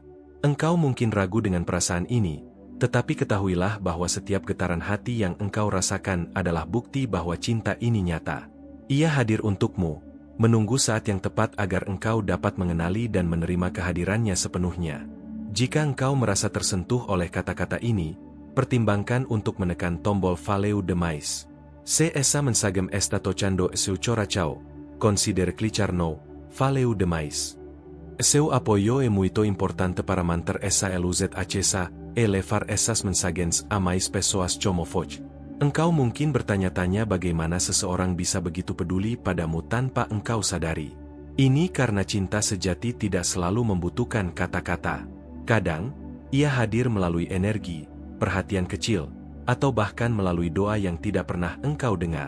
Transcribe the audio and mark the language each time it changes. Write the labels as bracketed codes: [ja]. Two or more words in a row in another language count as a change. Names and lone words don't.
[id] Engkau mungkin ragu dengan perasaan ini, tetapi ketahuilah bahwa setiap getaran hati yang engkau rasakan adalah bukti bahwa cinta ini nyata. Ia hadir untukmu, menunggu saat yang tepat agar engkau dapat mengenali dan menerima kehadirannya sepenuhnya. Jika engkau merasa tersentuh oleh kata-kata ini, pertimbangkan untuk menekan tombol [pt] Valeu demais. Se essa mensagem está tocando seu coração, considere clicar no Valeu demais. Seu apoio é muito importante para manter essa luz acesa e levar essas mensagens a mais pessoas como você. [id] Engkau mungkin bertanya-tanya bagaimana seseorang bisa begitu peduli padamu tanpa engkau sadari. Ini karena cinta sejati tidak selalu membutuhkan kata-kata. Kadang, ia hadir melalui energi, perhatian kecil, atau bahkan melalui doa yang tidak pernah engkau dengar.